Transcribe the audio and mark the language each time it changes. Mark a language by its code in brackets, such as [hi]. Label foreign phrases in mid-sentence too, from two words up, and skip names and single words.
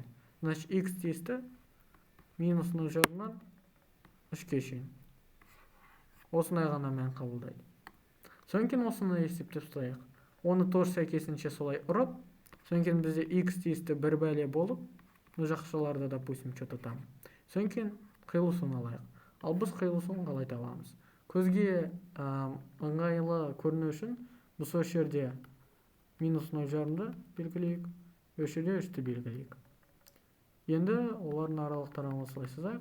[kk] Значит, x тиісті минус 0,5-нан 3-ке шейін. Осындай ғана мән қабылдайды. Содан кейін осыны есептеп ұстайық. Оны тоже сәйкесінше солай ұрып, содан кейін бізде x тиісті бір бәле болып, бұл жақшыларда, [ru] допустим, что-то там. [kk] Содан кейін қиылысын алайық. Ал біз қиылысын қалай табамыз? Көзге ыңғайлы көріну үшін біз осы жерде минус 0,5-ды белгілейік, осы жерде 3-ті белгілейік. Енді олардың аралықтарын осылай сызайық.